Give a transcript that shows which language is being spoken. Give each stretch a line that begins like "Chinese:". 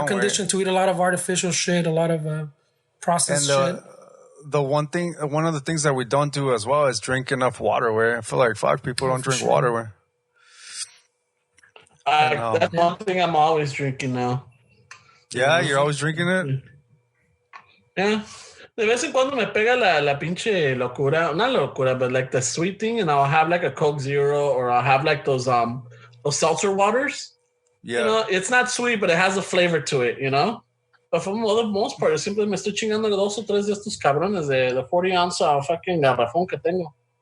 English: We're conditioned to eat a lot of artificial shit, a lot of processed shit. One of the things that we don't do as well is drink enough water, where I feel like people don't drink water, where. That's one thing I'm always drinking now. Yeah, you're always drinking it? Yeah.
Spanish: De vez en cuando me pega la pinche locura.
English: Not
Spanish: locura,
English: but like the sweet thing, and I'll have like a Coke Zero, or I'll have like those seltzer waters. Yeah. It's not sweet, but it has a flavor to it, But for the most part, simply
Spanish: me estoy chingando 2 o 3 de estos cabrones de 40-ounce fucking garrafón que tengo.